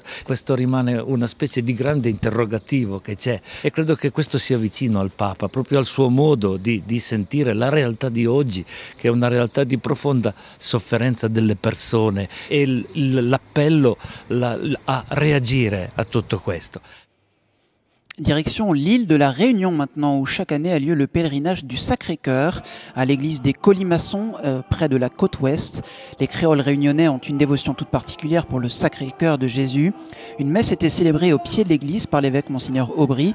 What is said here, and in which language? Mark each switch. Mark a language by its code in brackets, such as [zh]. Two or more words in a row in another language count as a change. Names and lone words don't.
[it] Questo rimane una specie di grande interrogativo che c'è e credo che questo sia vicino al Papa, proprio al suo modo di sentire la realtà di oggi, che è una realtà di profonda sofferenza delle persone, e l'appello a reagire a tutto questo. [fr] Direction l'île de la Réunion maintenant, où chaque année a lieu le pèlerinage du Sacré-Cœur à l'église des Colimaçons, près de la côte ouest. Les créoles réunionnais ont une dévotion toute particulière pour le Sacré-Cœur de Jésus. Une messe était célébrée au pied de l'église par l'évêque Monseigneur Aubry.